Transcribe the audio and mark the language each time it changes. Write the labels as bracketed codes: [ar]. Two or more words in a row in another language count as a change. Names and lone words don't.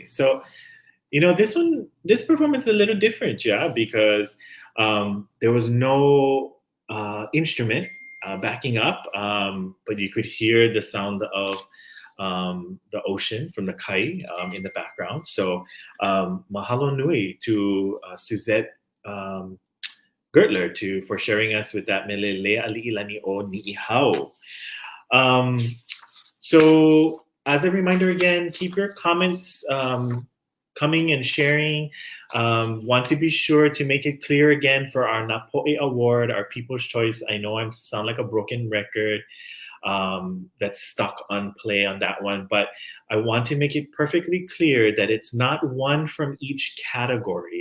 [en] So, this performance is a little different, yeah, because there was no instrument. backing up, but you could hear the sound of the ocean from the kai in the background. So [haw] mahalo nui [en] to Suzette Gertler for sharing us with that [haw] mele lea ali'ilani o ni'ihau. [en] So as a reminder again, keep your comments coming and sharing. Want to be sure to make it clear again for our Napo'e Award, our People's Choice. I know I sound like a broken record that's stuck on play on that one, but I want to make it perfectly clear that it's not one from each category.